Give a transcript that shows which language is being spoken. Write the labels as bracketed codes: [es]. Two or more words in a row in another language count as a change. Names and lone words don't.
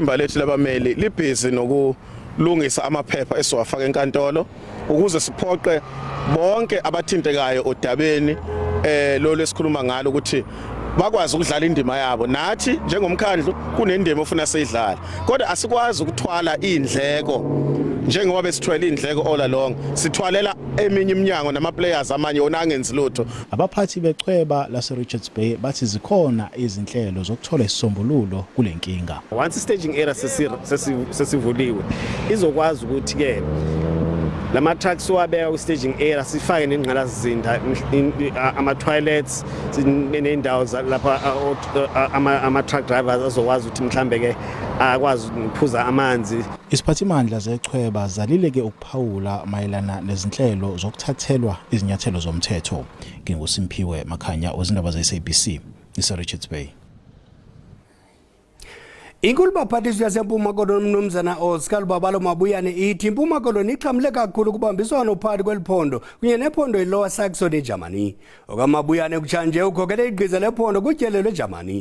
[zu] Ithimba lethu labameli libhizi lungisa amaphepha esiwafaka enkantolo ukuze siphoqe bonke abathintekayo odabeni lo lesikhuluma ngalo ukuthi bakwazi ukudlala indima yabo. Nathi njengomkhandlu kunendima ofuna siyidlala, kodwa asikwazi ukuthwala indleko njengoba besithwele indleko [en] all along. [zu] Sithwalela eminye iminyango nama players amanye ona angenzi lutho. Abaphathi bechweba lase Richards Bay bathi zikhona izinhlelo zokuthola isisombululo kule nkinga. [en] Once staging area [zu] sesivuliwe izokwazi ukuthi ke lama trucks wabeka ku [en] staging area [zu] sifake nengqalasizinda ama toilets nendawo lapha ama [en] truck drivers [zu] azokwazi ukuthi mhlambe ke akwazi ukuphuza amanzi. Isiphathimandla zechweba zalileke ukuphawula mayelana nezinhlelo zokuthathelwa izinyathelo zomthetho. NginguSimpiwe Makhanya wezindaba zeSABC Richards Bay. [xh] Inkulu baphathiswa yaseMpuma Koloni umnumzana Oscar Babalo Mabuyane ithi iMpuma Koloni ixhamle kakhulu kubambiswano phakathi kweliphondo kunye nephondo iLower Saxony eGermany. Okamabuyane kutshanje ukhokele igqiza lephondo kutyelelo eGermany.